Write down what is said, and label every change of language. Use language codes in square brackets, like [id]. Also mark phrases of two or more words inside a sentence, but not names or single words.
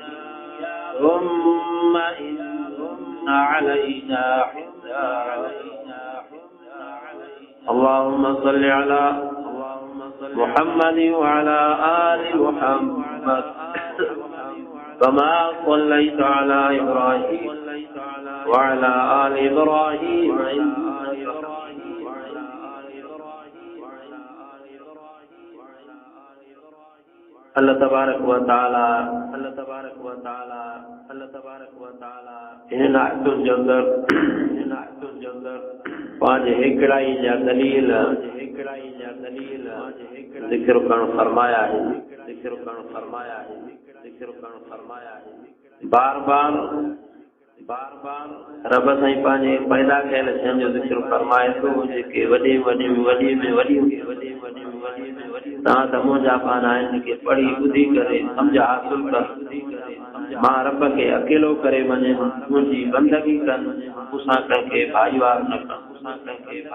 [ar] ثم إن علينا حسابهم اللهم صل على محمد وعلى آل محمد كما صليت على إبراهيم وعلى آل إبراهيم الله تبارك وتعالى [sd] इन आयतुनि जे अंदरि पंहिंजे हिकिड़ाई जा दलील ज़िक्र करणु फरमाया है बार बार रब साईं पंहिंजे पैदा कयल शयुनि जो ज़िक्र फरमाए थो जेके वॾे में वॾियूं तव्हां त मुंहिंजा पान आहिनि के पढ़ी ॿुधी करे सम्झ हासिल कर मां रब खे अकेलो करे मञे मुंहिंजी बंदगी कनि मूंसां कंहिंखे भाईवार न कनि